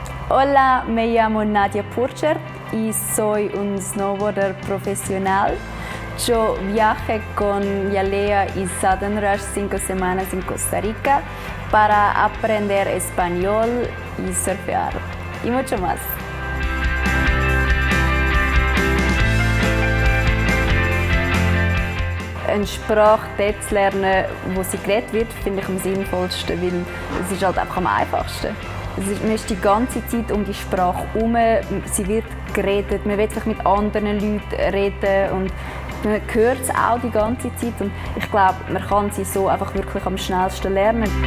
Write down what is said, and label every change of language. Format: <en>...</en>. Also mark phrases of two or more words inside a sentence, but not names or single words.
<es>Hola, me llamo Nadia Purcher y soy un snowboarder profesional. Yo viajé con Yalea y Southern Rush 5 semanas en Costa Rica para aprender español y surfear y mucho más.</es> <de>Eine Sprache dort zu lernen, wo sie geredet wird, finde ich am sinnvollsten, weil es ist halt einfach am einfachsten. Man ist die ganze Zeit um die Sprache herum, sie wird geredet, man will sich mit anderen Leuten reden und man hört es auch die ganze Zeit und ich glaube, man kann sie so einfach wirklich am schnellsten lernen.</de>